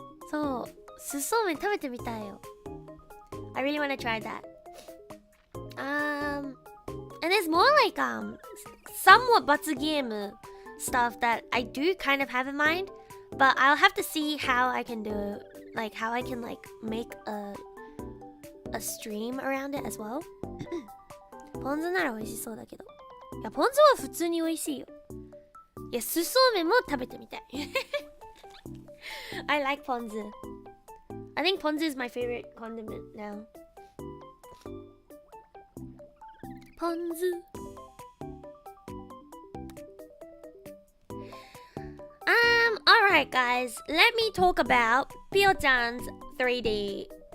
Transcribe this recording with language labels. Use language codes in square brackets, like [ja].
[ja] そう、すそうめん食べてみたいよ。 [en] I really want to try that. And there's more like somewhat Batsugame stuff that I do kind of have in mind, but I'll have to see how I can do, like how I can like make a stream around it as well. [ja] ポン酢なら美味しそうだけど。いや、ポン酢は普通に美味しいよ。いや、すそうめんも食べてみたい。 [en] I like ポン酢。 I think ポン酢 is my favorite condiment now. [ja] ポン酢。 [en] Alright guys, let me talk about Pio-chan's 3D.